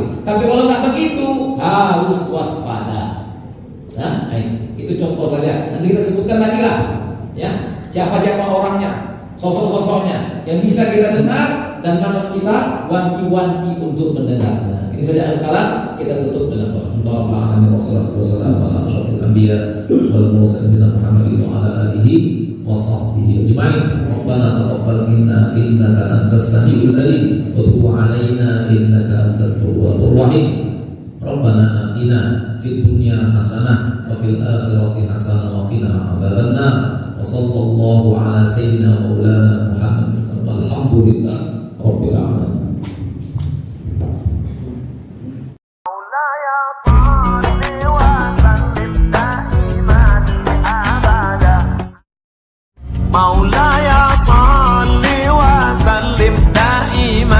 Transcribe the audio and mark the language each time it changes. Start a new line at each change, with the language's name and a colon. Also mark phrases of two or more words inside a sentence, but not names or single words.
Indonesian: Tapi kalau nggak begitu harus waspada. Nah, itu contoh saja. Nanti kita sebutkan lagi lah, ya, siapa-siapa orangnya, sosok-sosoknya yang bisa kita dengar dan harus kita wanti-wanti untuk mendengarnya. Ini saja al-kalam, kita tutup dengan doa.
Arabic: الحمد لله والصلاة والسلام على أشرف الأنبياء والمرسلين محمد وعلى آله وصحبه أجمعين. ربنا تقبل منا إنك أنت السميع العليم وتب علينا إنك أنت التواب الرحيم. ربنا آتنا في الدنيا حسنة وفي الآخرة حسنة وقنا عذاب النار. وصلى الله على سيدنا مولانا محمد. الحمد لله رب العالمين. مولاي صل وسلم دائما